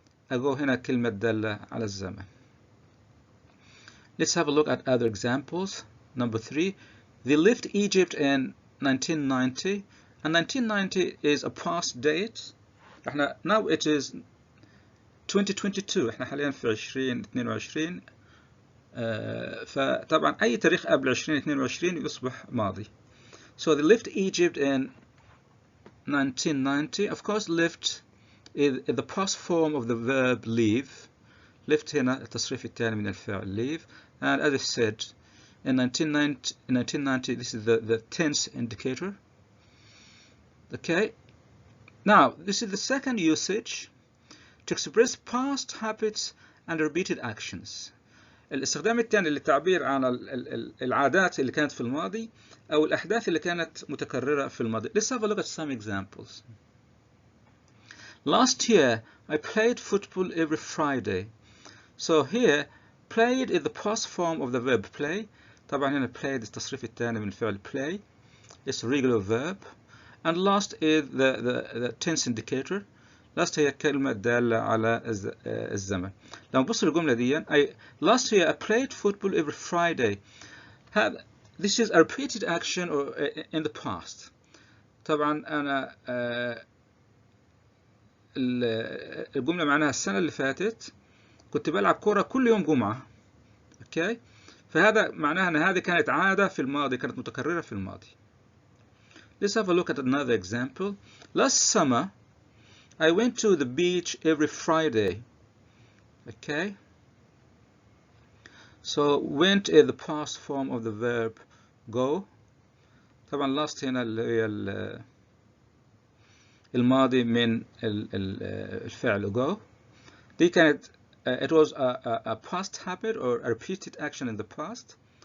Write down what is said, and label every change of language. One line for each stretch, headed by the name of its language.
Arabic: ago هنا كلمة دالة على الزمن.
English: Let's have a look at other examples. Number 3, they left Egypt in 1990, and 1990 is a past date. Now it is 2022.
Arabic: احنا حاليا في 2022. فطبعا أي تاريخ قبل 2022 يصبح ماضي.
English: So they left Egypt in 1990. Of course, left is the past form of the verb leave.
Arabic: left هنا التصريف الثاني من الفعل leave.
English: And as I said, in 1990, this is the tense indicator. Okay. Now, this is the second usage to express past habits and repeated actions.
Arabic: الاستخدام الثاني للتعبير عن العادات اللي كانت في الماضي أو الأحداث اللي كانت متكررة في الماضي.
English: Let's have a look at some examples. Last year, I played football every Friday. So here, played is the past form of the verb play.
Arabic: طبعا هنا played التصريف الثاني من الفعل play.
English: It's a regular verb. And last is the tense indicator.
Arabic: last هي كلمة دالة على الزمن. لما نبص للجملة دي
English: last year I played football every Friday. This is a repeated action or in the past.
Arabic: طبعا أنا الجملة معناها السنة اللي فاتت كنت بلعب كرة كل يوم جمعة. اوكي، فهذا معناها ان هذه كانت عادة في الماضي، كانت متكررة في الماضي.
English: Let's have a look at another example. Last summer I went to the beach every Friday. Okay, so went is the past form of the verb go.
Arabic: طبعا last هنا اللي هي الماضي من الفعل go. دي كانت
English: it was a past habit or a repeated action in the past.